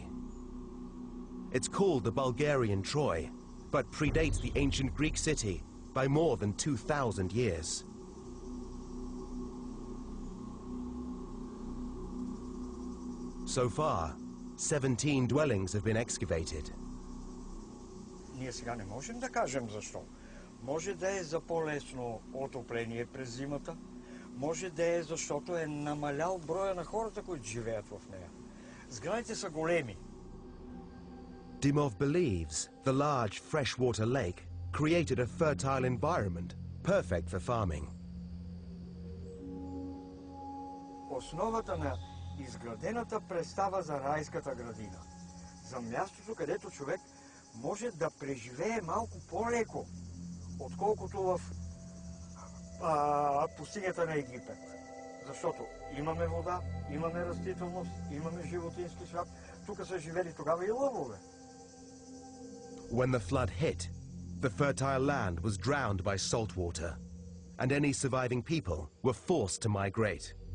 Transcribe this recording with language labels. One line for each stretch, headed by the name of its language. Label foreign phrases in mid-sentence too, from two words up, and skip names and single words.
English: It's called the Bulgarian Troy, but predates the ancient Greek city by more than 2,000 years. So far, 17 dwellings have been excavated.
Bulgarian: Ние сега не можем да кажем защо. Може да е за по-лесно отопление през зимата, може да е защото е намалял броя на хората, които живеят в нея. Сградите са големи.
English: Dimov believes the large freshwater lake created a fertile environment perfect for farming.
Bulgarian: Основата на изградената представа за райската градина, за мястото, където човек може да преживее малко по-леко, отколкото в пустинята на Египет. Защото имаме вода, имаме растителност, имаме животински свят. Тук са живели тогава и лъвове.
English: When the flood hit, the fertile land was drowned by salt water, and any surviving people were forced to migrate.